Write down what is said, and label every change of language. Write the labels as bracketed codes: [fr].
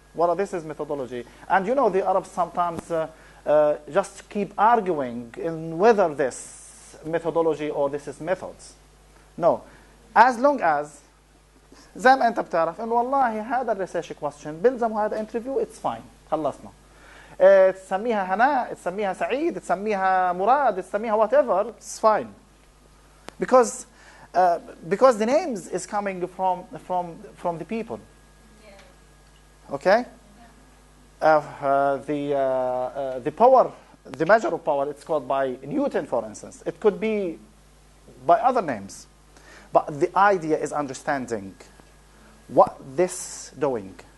[en] Well, this is methodology. And you know, the Arabs sometimes just keep arguing in whether this methodology or this is methods. No. As long as [ar] زي ما أنت بتعرف إنه والله هذا الريسيرش question بلزم هذا interview, [en] it's fine. [ar] خلصنا. تسميها هناء, تسميها سعيد, تسميها مراد, تسميها [en] whatever, it's fine. Because the names is coming from the people. Okay? The power, the measure of power, it's called by Newton, for instance. It could be by other names. But the idea is understanding what this doing.